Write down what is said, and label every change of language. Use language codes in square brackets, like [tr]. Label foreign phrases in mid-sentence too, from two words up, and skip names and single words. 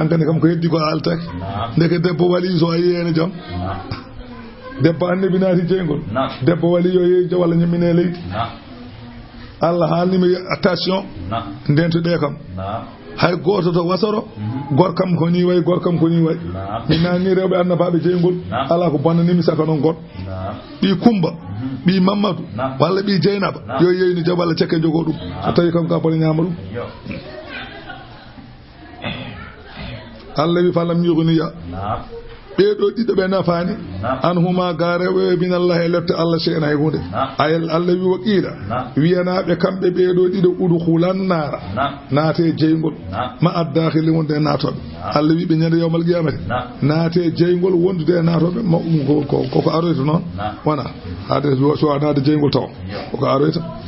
[ff] an kan kam ko heddi ko altaki ndeke debbo wali so ayene jam debbo annabi naati jeygol debbo wali yo yeejo walla nyamine leydi Allah haalni mi attention ndento de kam hay goto to wasoro gorkam ko ni way gorkam ko ni way mi nani rewbe annabaabe jeygol ala ko bonnani mi saka non god bi kumba bi mamadou walla bi jeynaba yo yeyni jabal cekke jogo dum so tawi kam ka boni nyamaru Allah wi [ar] فلم يغنيا [ff] beedo dido be nafani anhuma garewe bin Allah eletta Allah shay'an hay hunde ayal Allah wi waqila wiyana be kambe beedo dido [ar] ادخلا النار [ff] naate jeygol [ar] مع الداخلين [ff] wonde nato Allah wi be nyande [ar] يوم القيامة [ff] naate jeygol wondude nato be ko aroyto non wana hade so anaade jeygol taw ko aroyto